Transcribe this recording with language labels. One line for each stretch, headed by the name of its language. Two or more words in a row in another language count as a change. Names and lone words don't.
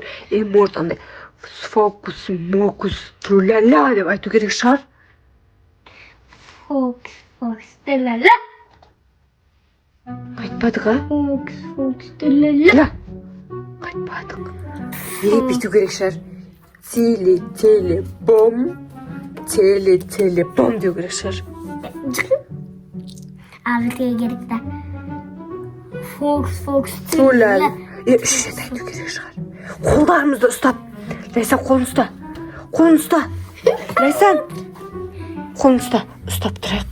Kazakh: Может, андай фокус, мокус, тру-ля-ля деп айту керек шығар? Фокус, тру-ля-ля. Қайтпадық, а? Фокус, тру-ля-ля. Қайтпадық. Бүйту керек шығар? Теле-теле-бом. Теле-теле-бом деу керек шығар? Бізге керек та. Фокус, тру-ля-ля. Үш рет айту керек шығар? Қолдарымызды ұстап. Лайсан, қолын ұста. Қолын ұста. Лайсан, қолын ұста. Ұстап тұрайық.